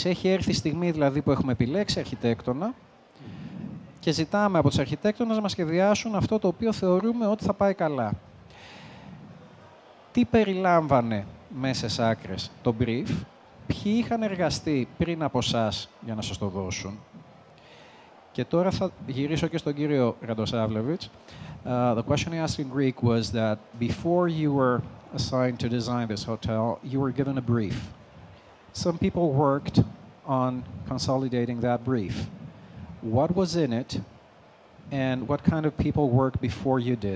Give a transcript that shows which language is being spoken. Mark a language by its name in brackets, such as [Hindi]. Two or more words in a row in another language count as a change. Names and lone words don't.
[Greek] Έχει έρθει η στιγμή δηλαδή που έχουμε επιλέξει αρχιτέκτονα και ζητάμε από τους αρχιτέκτονες να μας σχεδιάσουν αυτό το οποίο θεωρούμε ότι θα πάει καλά. Τι περιλάμβανε μέσα σε άκρες το brief, ποιοι είχαν εργαστεί πριν από εσάς για να σας το δώσουν. Και τώρα θα γυρίσω και στον κύριο Ραντοσάβλεβιτς. [English] The question I asked in Greek was that before you were assigned to design this hotel, you were given a brief. Some people worked on consolidating that brief. What was in it, and what kind of people worked before you did?